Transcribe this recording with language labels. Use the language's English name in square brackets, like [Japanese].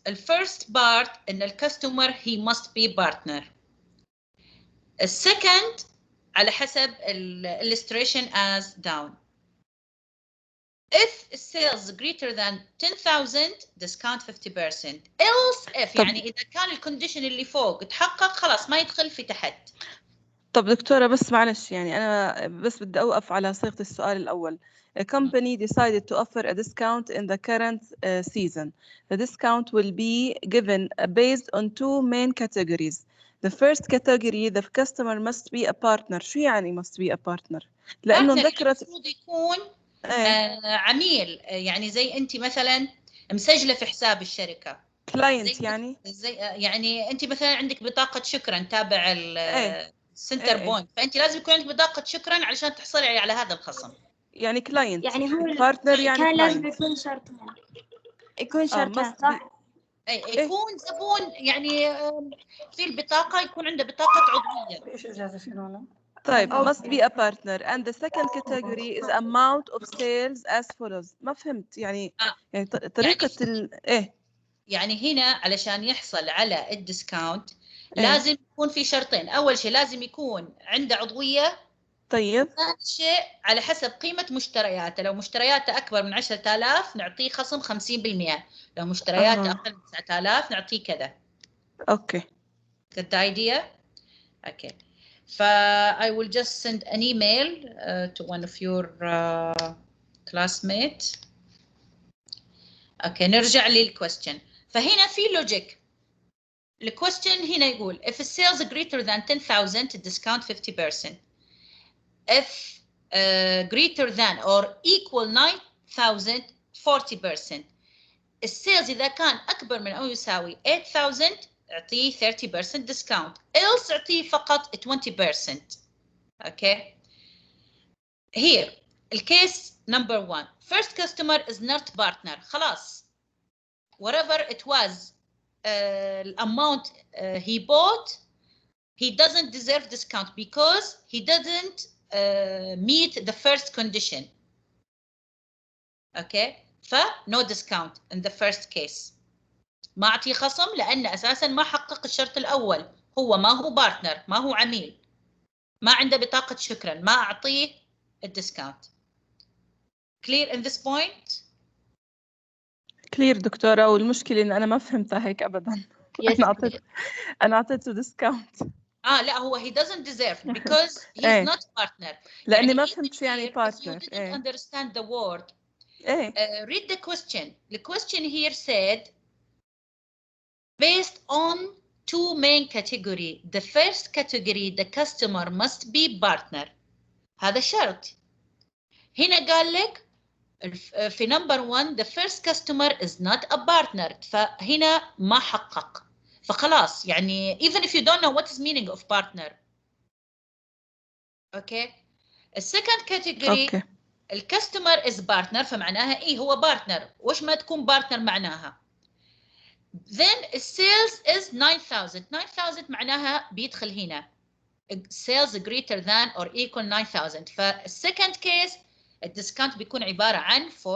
[English] The first part, in the customer, he must be partner. The second, على حسب illustration as down. If sales greater than 10,000 discount 50%. [Arabic] Else if يعني إذا كان الكونديشن اللي فوق تحقق خلاص ما يدخل في تحت. طب دكتورة بس معلش يعني أنا بس بدي أوقف على صيغة السؤال الأول. [English] A company decided to offer a discount in the current season. The discount will be given based on two main categories. The first category, the customer must be a partner. [Arabic] شو يعني [English] must be a partner؟ [Arabic] لأنه ذكرت المفروض يكون عميل، يعني زي أنت مثلا مسجلة في حساب الشركة. كلاينت يعني؟ زي يعني أنت مثلا عندك بطاقة شكرا تابع السنتر بوينت، فأنت لازم يكون عندك بطاقة شكرا علشان تحصلي على هذا الخصم. يعني كلاينت. يعني هو البارتنر يعني كان لازم كلاينت. يكون شرطين. يكون شرطين صح؟ يكون زبون، يعني في البطاقة يكون عنده بطاقة عضوية. ايش اجازه شنو؟ طيب [English] must be a partner and the second category is amount of sales as follows. [Arabic] ما فهمت يعني يعني طريقة ايه يعني هنا علشان يحصل على الديسكاونت لازم يكون في شرطين. اول شيء لازم يكون عنده عضوية. طيب. ثاني شيء على حسب قيمة مشترياته، لو مشترياته اكبر من 10,000 نعطيه خصم 50%، لو مشترياته اقل من 9,000 نعطيه كذا. اوكي. [English] Got the idea? Okay. I will just send an email to one of your classmates. [Arabic] Okay, نرجع للquestion. فهنا في logic. الquestion هنا يقول [English] if sales greater than 10,000 discount 50%. If greater than or equal 9,000 40%. [Arabic] السيلز إذا كان أكبر من أو يساوي 8,000 أعطيه 30% discount. else أعطيه فقط 20%. [English] Okay. Here, الcase number 1. First customer is not partner. [Arabic] خلاص. [English] Whatever it was, amount he bought, he doesn't deserve discount because he doesn't meet the first condition. Okay. no discount in the first case. [Arabic] ما أعطيه خصم لأن أساساً ما حقق الشرط الأول، هو ما هو بارتنر، ما هو عميل، ما عنده بطاقة شكراً، ما أعطيه الديسكاونت. [English] Clear in this point? [Arabic] Clear دكتورة، والمشكلة إن أنا ما فهمتها هيك أبداً. أنا أعطيته ديسكاونت. لا هو [English] he doesn't deserve because he is not partner. [Arabic] لأني يعني ما فهمت شو يعني [English] If partner. you didn't understand the word, read the question. The question here said based on two main category. The first category, the customer must be partner. [Arabic] هذا شرط. هنا قال لك في [English] number 1 the first customer is not a partner. [Arabic] فهنا ما حقق. فخلاص يعني [English] even if you don't know what is meaning of partner, [Arabic] اوكي. السكند كاتيجوري الكاستمر از بارتنر، فمعناها ايه هو بارتنر، وش ما تكون بارتنر معناها. [English] then السيلز is 9000 [Arabic] معناها بيدخل هنا [English] sales greater than or equal 9000. [Arabic] فالسكند كيس الديسكاونت بيكون عبارة عن 40%.